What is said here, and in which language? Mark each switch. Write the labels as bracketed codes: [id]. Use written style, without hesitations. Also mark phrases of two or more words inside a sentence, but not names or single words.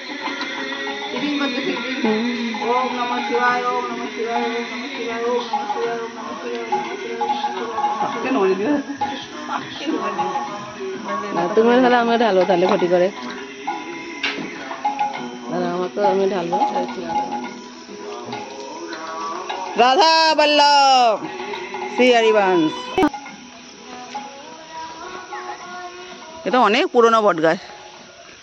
[sa] ওম নমঃ শিবায়, ওম নমঃ শিবায়, ওম নমঃ শিবায়, ওম নমঃ শিবায়, ওম নমঃ শিবায়, ওম নমঃ শিবায়। [bn] তুমি তাহলে আমি ঢালবো, তাহলে ক্ষতি করে আমাকে, আমি ঢালবো। রাধা বল্লভ শ্রী হরিবংশ। এটা অনেক পুরনো বট গাছ।